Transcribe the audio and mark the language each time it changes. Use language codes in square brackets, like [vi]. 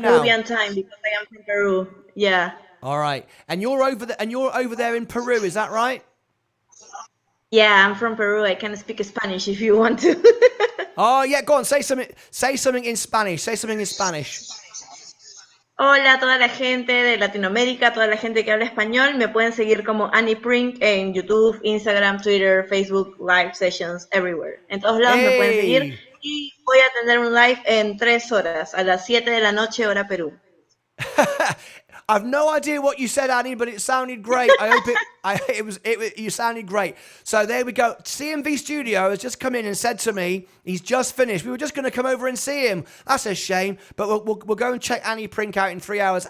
[en] Peruvian time because I am from Peru. Yeah. All right. And you're over there in Peru, is that right? Yeah, I'm from Peru. I can speak Spanish if you want to. Oh, yeah, go on. Say something in Spanish. Say something in Spanish. [es] Hola a toda la gente de Latinoamérica, toda la gente que habla español. Me pueden seguir como Annie Prink en YouTube, Instagram, Twitter, Facebook, Live Sessions, [en] everywhere. [es] En todos lados me pueden seguir. Y voy a tener un live en 3 horas, a las 7 de la noche, hora Perú. [en] I've no idea what you said, Annie, but it sounded great. I hope you sounded great. So there we go. CMV Studio has just come in and said to me, he's just finished. We were just going to come over and see him. That's a shame, but we'll go and check Annie Prink out in 3 hours.